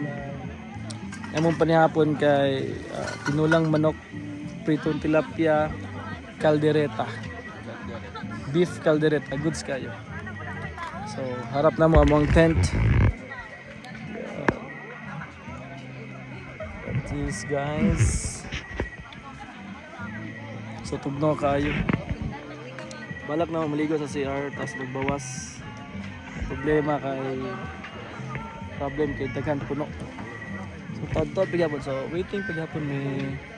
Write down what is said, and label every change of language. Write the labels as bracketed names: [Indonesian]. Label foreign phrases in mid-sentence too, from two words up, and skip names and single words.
[Cebuano] Among panihapon kay tinulang manok, pritong tilapia, caldereta. Beef caldereta, goods kayo. So, harap na mo among tent. [English] These guys. [Cebuano] So, tugnaw kayo. Balak na maligo sa CR, tapos magbawas. Problem kay daghan puno. So tawad paghapon. So waiting paghapon may